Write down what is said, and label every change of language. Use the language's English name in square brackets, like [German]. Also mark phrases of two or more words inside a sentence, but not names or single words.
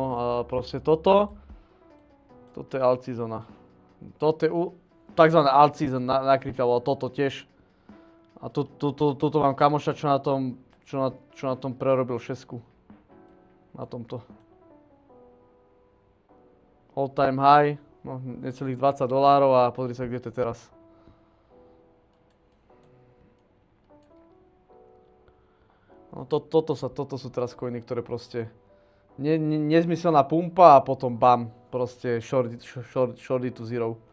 [Slovak] A proste toto je alt-seasona. Toto je takzvané alt-season na krypte, alebo toto tiež. A tuto mám kamoša, čo na tom prerobil šesku. Na tomto. [English] All time high, [Slovak] no necelých $20 a pozri sa, kde to je teraz. No toto sú teraz coiny, ktoré proste nezmyselná pumpa a potom bam, proste shorty [English] to zero.